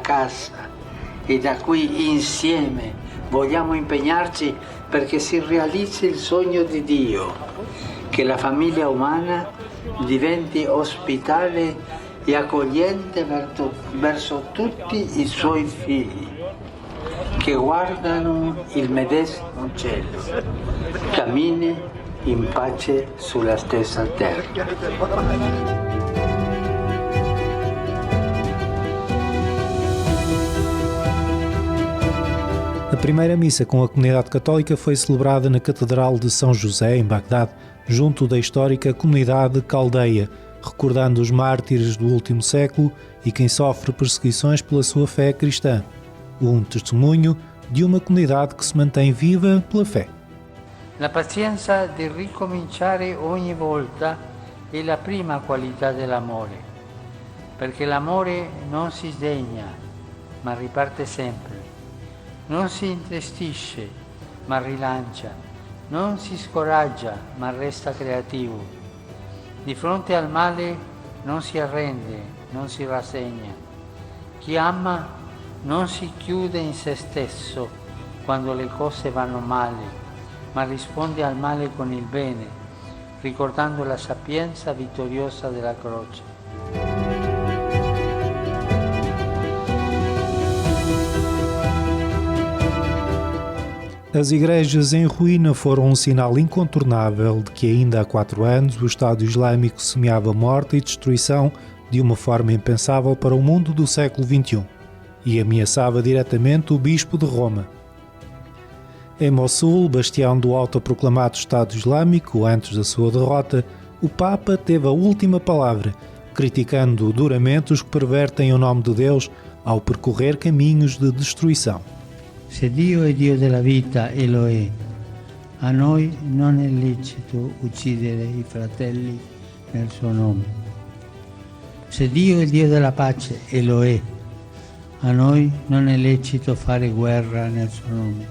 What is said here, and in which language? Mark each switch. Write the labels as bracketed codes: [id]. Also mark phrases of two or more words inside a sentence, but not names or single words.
[it] casa e da qui insieme vogliamo impegnarci perché si realizzi il sogno di Dio, che la famiglia umana diventi ospitale e accogliente verso tutti i suoi figli, che guardano il medesimo cielo, cammini in pace sulla stessa terra. [pt] A primeira missa com a comunidade católica foi celebrada na Catedral de São José, em Bagdade, junto da histórica comunidade caldeia, recordando os mártires do último século e quem sofre perseguições pela sua fé cristã. Um testemunho de uma comunidade que se mantém viva pela fé. [it] La pazienza di ricominciare ogni volta è la prima qualità dell'amore, perché l'amore non si sdegna, ma riparte sempre. Non si intristisce, ma rilancia. Non si scoraggia, ma resta creativo. Di fronte al male non si arrende, non si rassegna. Chi ama non si chiude in se stesso quando le cose vanno male, ma risponde al male con il bene, ricordando la sapienza vittoriosa della croce. [pt] As igrejas em ruína foram um sinal incontornável de que ainda há 4 anos o Estado Islâmico semeava morte e destruição de uma forma impensável para o mundo do século XXI e ameaçava diretamente o Bispo de Roma. Em Mossul, bastião do autoproclamado Estado Islâmico, antes da sua derrota, o Papa teve a última palavra, criticando duramente os que pervertem o nome de Deus ao percorrer caminhos de destruição. [it] Se Dio è Dio della vita e lo è, a noi non è lecito uccidere i fratelli nel suo nome. Se Dio è Dio della pace e lo è, a noi non è lecito fare guerra nel suo nome.